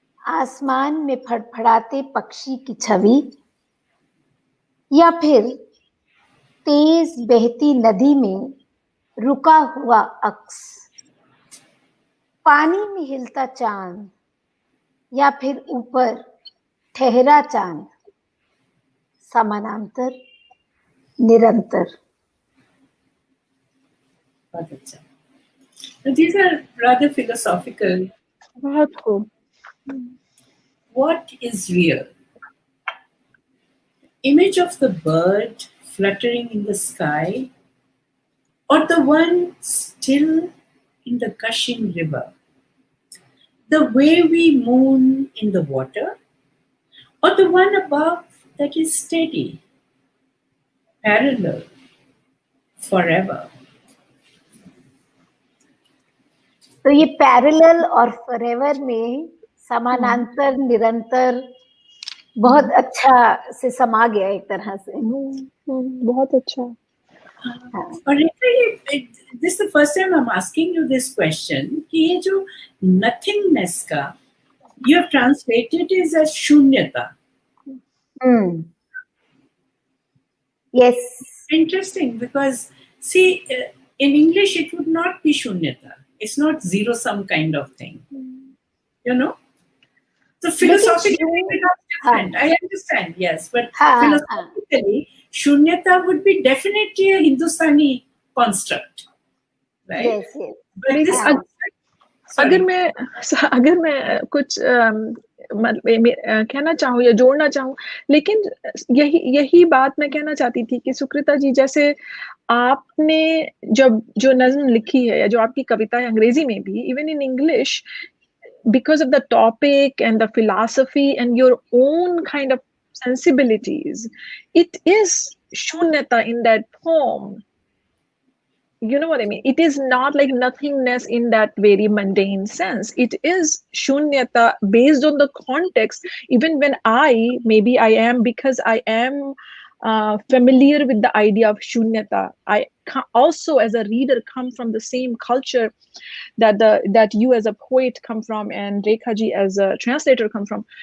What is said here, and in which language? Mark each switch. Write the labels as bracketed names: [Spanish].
[Hindi] आसमान में फड़फड़ाते पक्षी की छवि, या फिर तेज बहती नदी में रुका हुआ अक्स, पानी में हिलता चांद, या फिर ऊपर ठहरा चांद, समानांतर, निरंतर। बहुत अच्छा. [English] These are rather philosophical. [Hindi] बहुत खूब. [English] What is real? Image of the bird fluttering in the sky, or the one still in the gushing river? The wavy moon in the water, or the one above that is steady, parallel, forever? [Hindi] तो ये parallel और forever में समानांतर निरंतर बहुत अच्छा से समा गया एक तरह से. बहुत अच्छा. [English] और literally, this is the first time I'm asking you this question [Hindi] कि ये जो [English] nothingness का you have translated it as shunyata. Yes. Interesting, because see, in English it would not be shunyata. It's not zero sum kind of thing. You know? So philosophically it becomes different. I understand, yes. But philosophically, shunyata would be definitely a Hindustani construct. Right? Yes, yes. But this [Hindi] अगर मैं कुछ कहना चाहूँ या जोड़ना चाहूँ, लेकिन यही बात मैं कहना चाहती थी कि सुकृता जी, जैसे आपने जब जो नज्म लिखी है या जो आपकी कविता है अंग्रेजी में भी, [English] Even in English, because of the topic and the philosophy and your own kind of sensibilities, it is shunyata in that poem. You know what I mean? It is not like nothingness in that very mundane sense. It is shunyata based on the context. Even when maybe I am, because I am familiar with the idea of shunyata. I also, as a reader, come from the same culture that you as a poet come from and Rekha ji as a translator come from.